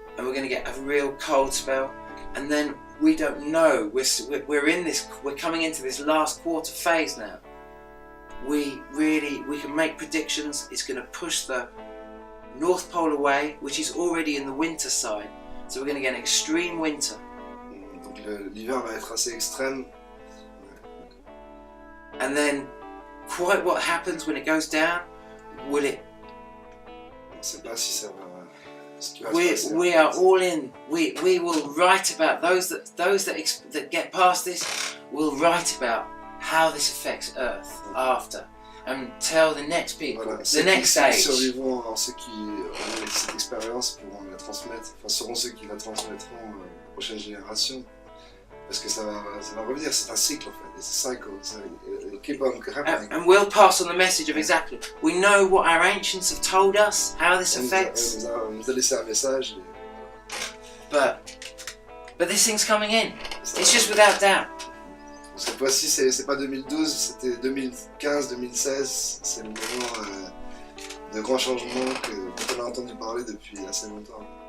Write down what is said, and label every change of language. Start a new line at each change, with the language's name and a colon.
English: And we're going to get a real cold spell, and then we don't know. We're coming into this last quarter phase now. We can make predictions. It's going to push the North Pole away, which is already in the winter side. So we're going to get an extreme winter.
French: Donc l'hiver va être assez extrême.
English: And then, quite what happens when it goes down? Will it?
French: On ne sait pas si ça va.
English: We are all in. We will write about those that get past this. Will write about how this affects Earth after, and tell the next people,
French: Voilà.
English: the next
French: Ceux qui
English: stage.
French: survivront, alors ceux qui auront cette expérience pourront la transmettre, enfin seront ceux qui la transmettront aux prochaines générations. Parce que ça va revenir, c'est un cycle en fait,
English: it's a cycle, so it'll keep on happening. And we'll pass on the message of exactly. We know what our ancients have told us, how this affects.
French: On nous a laissé un message.
English: But this thing's coming in. It's just without doubt.
French: Cette fois-ci, c'est pas 2012, c'était 2015, 2016. C'est le moment de grands changements qu'on a entendu parler depuis assez longtemps.